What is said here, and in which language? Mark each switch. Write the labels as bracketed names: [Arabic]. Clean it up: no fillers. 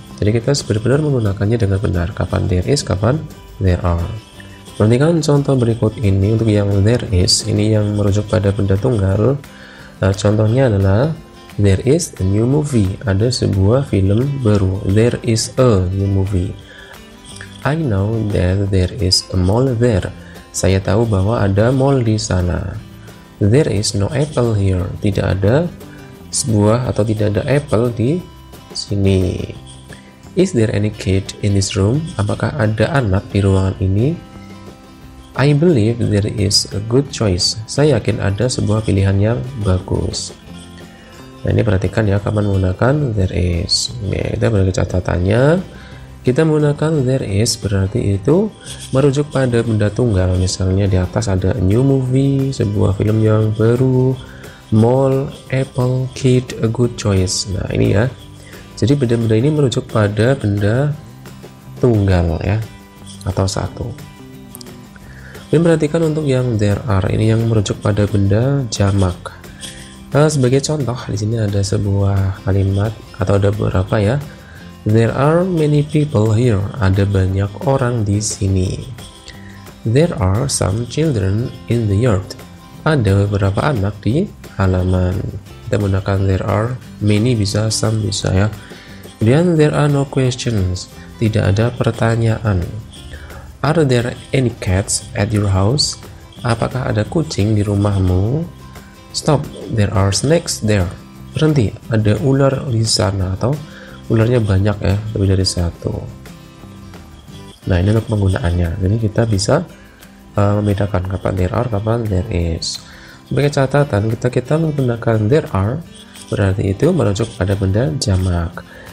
[Indonesian] Jadi kita benar-benar menggunakannya dengan benar. Kapan there is, kapan there are. Perhatikan contoh berikut ini untuk yang there is. Ini yang merujuk pada benda tunggal. Nah, contohnya adalah [English] there is a new movie. [Indonesian] Ada sebuah film baru. [English] There is a new movie. I know that there is a mall there. [Indonesian] Saya tahu bahwa ada mall di sana. [English] There is no apple here. [Indonesian] Tidak ada sebuah atau tidak ada apple di sini. [English] Is there any kid in this room? [Indonesian] Apakah ada anak di ruangan ini? [English] I believe there is a good choice. [Indonesian] Saya yakin ada sebuah pilihan yang bagus. Nah, ini perhatikan ya kapan menggunakan there is. Ya, kita beri catatannya. Kita menggunakan there is berarti itu merujuk pada benda tunggal. Misalnya di atas ada a new movie, sebuah film yang baru, mall, apple, kid, a good choice. Nah, ini ya. Jadi benda-benda ini merujuk pada benda tunggal ya, atau satu. Dan perhatikan untuk yang there are, ini yang merujuk pada benda jamak. Sebagai contoh, di sini ada sebuah kalimat atau ada beberapa ya. [English] There are many people here. [Indonesian] Ada banyak orang di sini. [English] There are some children in the yard. [Indonesian] Ada beberapa anak di halaman. Kita menggunakan there are, many bisa, some bisa ya. Kemudian [English] there are no questions. [Indonesian] Tidak ada pertanyaan. [English] Are there any cats at your house? [Indonesian] Apakah ada kucing di rumahmu? [English] Stop, there are snakes there. [Indonesian] Berhenti, ada ular di sana, atau ularnya banyak ya, lebih dari satu. Nah, ini untuk penggunaannya. Jadi kita bisa membedakan kapan there are, kapan there is. Sebagai catatan, kita menggunakan there are, berarti itu merujuk pada benda jamak.